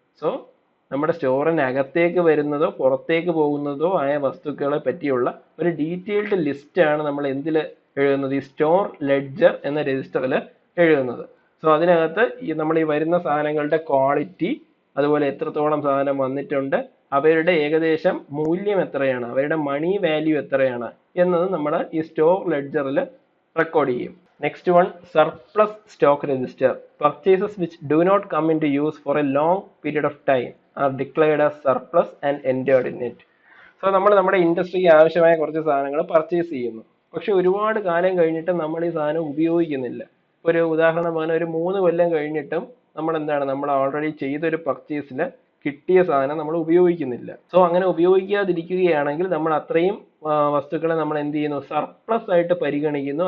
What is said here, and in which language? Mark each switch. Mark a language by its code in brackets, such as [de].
[ml] So നമ്മുടെ സ്റ്റോറിന് അകത്തേക്ക് വരുന്നതോ പുറത്തേക്ക് പോകുന്നതോ ആയ വസ്തുക്കളെ പറ്റിയുള്ള ഒരു ഡീറ്റെയിൽഡ് ലിസ്റ്റ് ആണ് നമ്മൾ എന്തിൽ എഴുതുന്നത്, ഈ സ്റ്റോർ ലെഡ്ജർ എന്ന രജിസ്റ്ററിൽ എഴുതുന്നത്. സോ അതിനകത്ത് നമ്മൾ ഈ വരുന്ന സാധനങ്ങളുടെ ക്വാളിറ്റി, അതുപോലെ എത്രത്തോളം സാധനം വന്നിട്ടുണ്ട്, അവരുടെ ഏകദേശം മൂല്യം എത്രയാണ്, അവരുടെ മണി വാല്യൂ എത്രയാണ് എന്നത് നമ്മൾ ഈ സ്റ്റോർ ലെഡ്ജറിൽ റെക്കോർഡ് ചെയ്യും. [en] Next one, surplus stock register. Purchases which do not come into use for a long period of time are declared as surplus and entered in it. [ml] So നമ്മൾ നമ്മുടെ ഇൻഡസ്ട്രിക്ക് ആവശ്യമായ കുറച്ച് സാധനങ്ങൾ പർച്ചേസ് ചെയ്യുന്നു, പക്ഷെ ഒരുപാട് കാലം കഴിഞ്ഞിട്ട് നമ്മൾ ഈ സാധനം ഉപയോഗിക്കുന്നില്ല. ഒരു ഉദാഹരണം പറഞ്ഞാൽ ഒരു 3 കൊല്ലം കഴിഞ്ഞിട്ടും നമ്മൾ ഓൾറെഡി ചെയ്തൊരു പർച്ചേസിൽ കിട്ടിയ സാധനം നമ്മൾ ഉപയോഗിക്കുന്നില്ല. സോ അങ്ങനെ ഉപയോഗിക്കാതിരിക്കുകയാണെങ്കിൽ നമ്മൾ അത്രയും വസ്തുക്കളെ നമ്മൾ എന്ത് ചെയ്യുന്നു, സർപ്ലസ് ആയിട്ട് പരിഗണിക്കുന്നു.